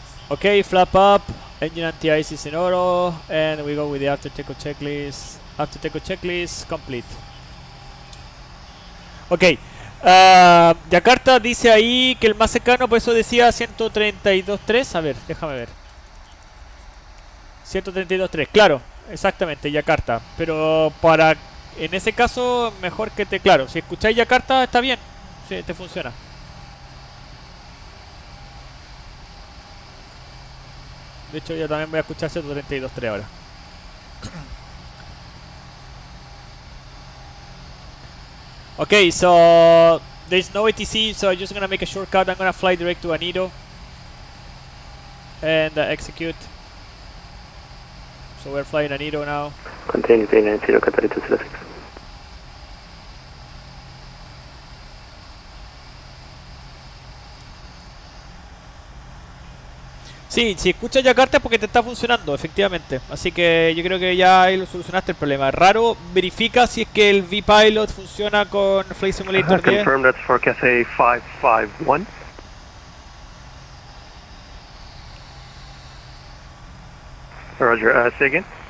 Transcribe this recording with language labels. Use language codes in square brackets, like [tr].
[en] Okay, flap up, engine anti-ice is in auto, and we go with the after takeoff checklist. After takeoff checklist complete. [es] Ok, Yakarta dice ahí que el más cercano, por eso decía 132.3. A ver, déjame ver. 132.3, claro, exactamente, Yakarta. Pero para, en ese caso, mejor que te, claro, si escucháis Yakarta está bien, sí, te funciona. De hecho, yo también voy a escuchar 132.3 ahora. [en] Okay, so there's no ATC, so I'm just gonna make a shortcut. I'm gonna fly direct to Anito and execute. So we're flying Anito now. Continue P90, Qatari 206. [es] Sí, si escuchas Yakarta es porque te está funcionando, efectivamente. Así que yo creo que ya ahí lo solucionaste el problema. Raro, verifica si es que el V-Pilot funciona con Flight Simulator 10. [en] Confirm that's for Cathay 551. Roger, say again.